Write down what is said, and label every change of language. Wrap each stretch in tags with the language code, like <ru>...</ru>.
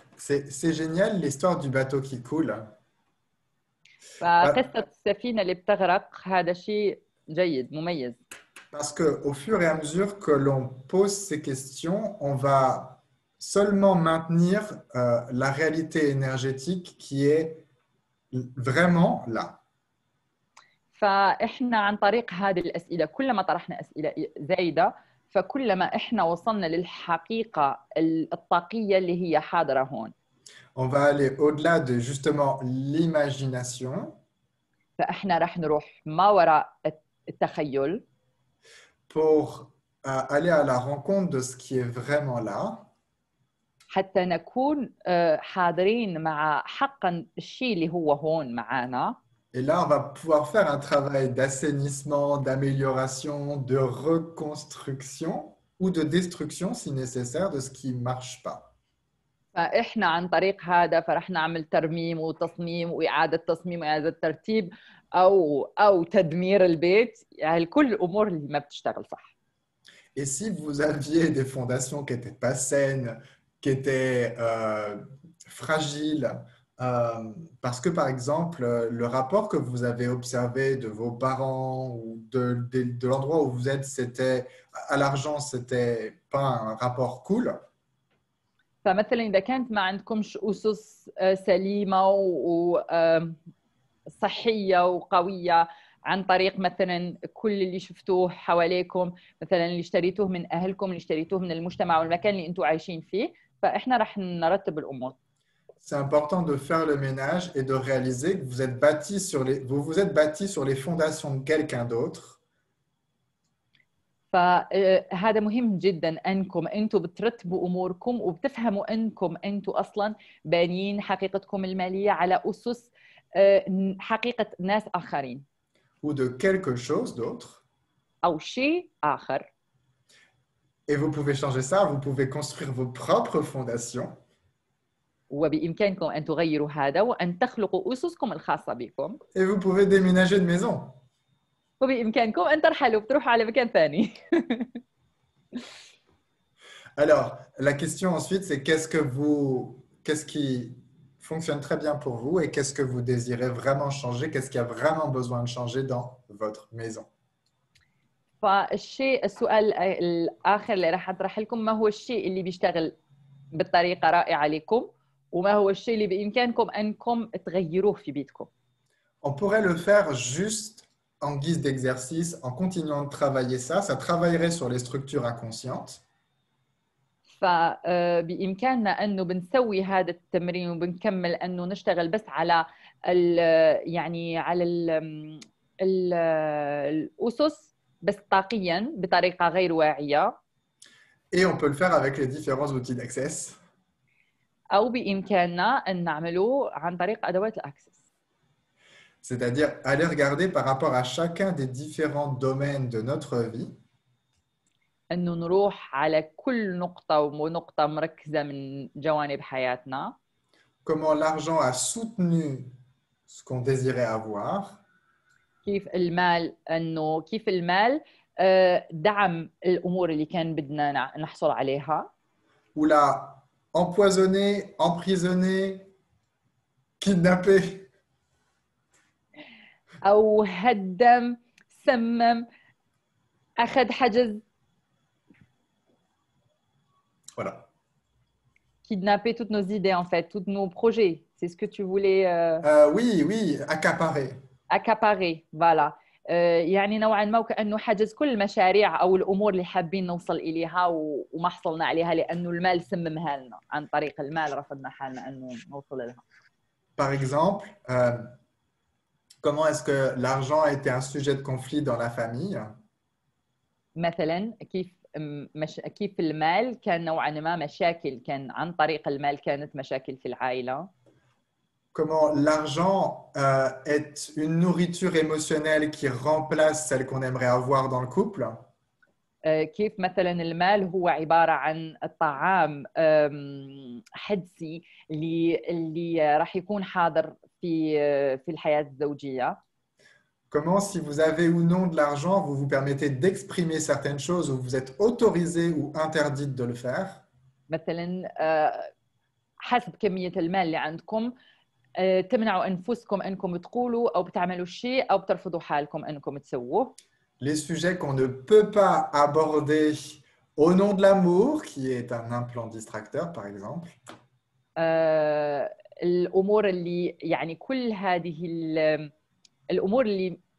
<fr>C'est génial l'histoire du bateau qui coule.</fr> <ar>فقصة السفينة اللي بتغرق هذا شيء جيد مميز.</ar> <fr>Parce qu'au fur et à mesure que l'on pose ces questions, on va seulement maintenir la réalité énergétique qui est vraiment là.</fr> <ar>فإحنا عن طريق هذه الأسئلة كلما طرحنا أسئلة زايدة فكلما إحنا وصلنا للحقيقة الطاقية اللي هي حاضرة هون.</ar> <fr>On va aller au-delà de justement l'imagination</fr> <ar>فإحنا رح نروح ما وراء التخيل</ar> <fr>pour aller à la rencontre de ce qui est vraiment là.</fr> <ar>حتى نكون حاضرين مع حقا الشيء اللي هو هون معانا.</ar> <fr>Et là, on va pouvoir faire un travail d'assainissement, d'amélioration, de reconstruction ou de destruction, si nécessaire, de ce qui ne marche pas.</fr> <ar>فإحنا عن طريق هذا فرح نعمل ترميم وتصميم وإعادة تصميم وإعادة ترتيب أو تدمير البيت، يعني كل الأمور اللي ما بتشتغل صح.</ar> <fr>Et si vous aviez des fondations qui n'étaient pas saines, qui étaient fragiles, parce que par exemple, le rapport que vous avez observé de vos parents ou de l'endroit où vous êtes, c'était à l'argent, c'était pas un rapport cool.</fr> <ar>فمثلا إذا كانت ما عندكمش أسس سليمة وصحية وقوية عن طريق مثلا كل اللي شفتوه حواليكم، مثلا اللي اشتريتوه من أهلكم، اللي اشتريتوه من المجتمع والمكان اللي أنتم عايشين فيه، فإحنا رح نرتب الأمور.</ar> <fr>C'est important de faire le ménage et de réaliser que vous êtes bâti vous vous êtes bâti sur les fondations de quelqu'un d'autre.</fr> <ar>فهذا مهم جدا أنكم أنتم بترتبوا أموركم وبتفهموا أنكم أنتم أصلا بانيين حقيقتكم المالية على أسس حقيقة ناس آخرين.</ar> <fr>Ou de quelque chose d'autre.</fr> <ar>أو شيء آخر.</ar> <fr>Et vous pouvez changer ça, vous pouvez construire vos propres fondations.</fr> <ar>وبإمكانكم أن تغيروا هذا وأن تخلقوا أسسكم الخاصة بكم.</ar> <fr>Et vous pouvez déménager de maison.</fr> <ar>وبإمكانكم أن ترحلوا بتروحوا على مكان ثاني.</ar> <fr>Alors, la question ensuite, c'est qu'est-ce qui fonctionne très bien pour vous et qu'est-ce que vous désirez vraiment changer, qu'est-ce qui a vraiment besoin de changer dans votre maison.</fr> <ar>السؤال الآخر اللي راح أطرح لكم، ما هو الشيء اللي بيشتغل بطريقة رائعة لكم وما هو الشيء اللي بإمكانكم أنكم تغيروه في بيتكم.</ar> <fr>On pourrait le faire juste en guise d'exercice, en continuant de travailler ça. Ça travaillerait sur les structures inconscientes.</fr> <ar>فبإمكاننا أنه بنسوي هذا التمرين وبنكمل أنه نشتغل بس على يعني على الأسس بس طاقيا بطريقة غير واعية.</ar> <fr>Et on peut le faire avec les différents outils d'access.</fr> <ar>أو بإمكاننا أن نعمله عن طريق أدوات الأكسس.</ar> <fr>C'est-à-dire aller regarder par rapport à chacun des différents domaines de notre vie.</fr> <ar>أنه نروح على كل نقطة ونقطة مركزة من جوانب حياتنا.</ar> <fr>Comment l'argent a soutenu ce qu'on désirait avoir.</fr> <ar>كيف المال دعم الأمور اللي كان بدنا نحصل عليها.</ar> <fr>Ou l'a empoisonné, emprisonné, kidnappé.</fr> <ar>أو هدم، سمم، أخذ حجز.</ar> <fr>Voilà. Kidnapper toutes nos idées en fait, tous nos projets. C'est ce que tu voulais oui, accaparer. accaparer, voilà.</fr> <ar>يعني نوعا ما وكأنه حجز كل المشاريع أو الأمور اللي حابين نوصل إليها وما حصلنا عليها لأنه المال سممها لنا. عن طريق المال رفضنا حالنا أنه نوصل لها.</ar> <fr>Par exemple, comment est-ce que l'argent a été un sujet de conflit dans la famille?</fr> <ar>مثلا كيف المال كان نوعا ما مشاكل، كان عن طريق المال كانت مشاكل في العائلة.</ar> <fr>Comment l'argent est une nourriture émotionnelle qui remplace celle qu'on aimerait avoir dans le couple.</fr> <ar>كيف مثلا المال هو عبارة عن الطعام حدسي اللي راح يكون حاضر في الحياة الزوجية.</ar> <fr>Comment, si vous avez ou non de l'argent, vous vous permettez d'exprimer certaines choses ou vous êtes autorisé ou interdite de le faire.</fr> <ar>مثلا حسب كمية المال اللي عندكم تمنعوا أنفسكم أنكم تقولوا أو بتعملوا الشيء أو بترفضوا حالكم أنكم تسووه.</ar> <fr>Les sujets qu'on ne peut pas aborder au nom de l'amour, qui est un implant distracteur, par exemple.</fr> <ar>الأمور اللي يعني كل هذه الأمور اللي</ar>